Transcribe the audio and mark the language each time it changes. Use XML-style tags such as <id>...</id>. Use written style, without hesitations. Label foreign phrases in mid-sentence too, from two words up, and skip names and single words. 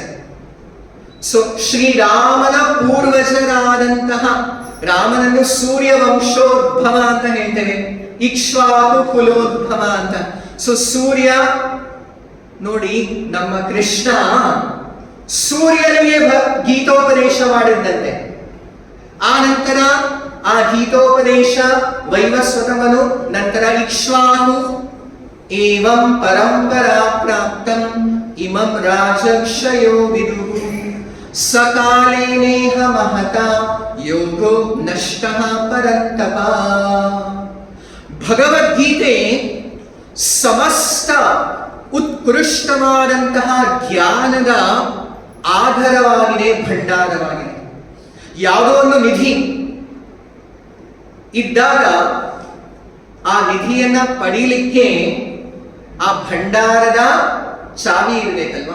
<kn>ಸೊ ಶ್ರೀರಾಮನ ಪೂರ್ವಜರಾದಂತಹ, ರಾಮನನ್ನು ಸೂರ್ಯ ವಂಶೋದ್ಭವ ಅಂತ ಹೇಳ್ತೇವೆ, ಇಕ್ಷ್ವಾಕು ಕುಲೋದ್ಭವ ಅಂತ. ಸೊ ಸೂರ್ಯ ನೋಡಿ, ನಮ್ಮ ಕೃಷ್ಣ ಸೂರ್ಯನಿಗೆ ಗೀತೋಪದೇಶ ಮಾಡಿದ್ದಂತೆ. ಆ ನಂತರ ಆ ಗೀತೋಪದೇಶ ವೈವಸ್ವತಮನು, ನಂತರ ಇಕ್ಷ್ವಾಕು.</kn> <sa>ಏವಂ ಪರಂಪರಾ ಪ್ರಾಪ್ತಂ ಇಮಂ ರಾಜರ್ಷಯೋ ವಿದುಃ. ಸಕಾಲೇನೇಹ ಮಹತ ಯೋಗೋ ನಷ್ಟಃ ಪರಂತಪ.</sa> <kn>ಭಗವದ್ಗೀತೆ ಸಮಸ್ತ ಉತ್ಕೃಷ್ಟವಾದಂತಹ ಜ್ಞಾನದ ಆಧಾರವಾಗಿದೆ, ಭಂಡಾರವಾಗಿದೆ. ಯಾವುದೋ ಒಂದು ನಿಧಿ ಇದ್ದಾಗ ಆ ನಿಧಿಯನ್ನ ಪಡೀಲಿಕ್ಕೆ ಆ ಭಂಡಾರದ ಚಾವಿ ಇರಬೇಕಲ್ವಾ?</kn>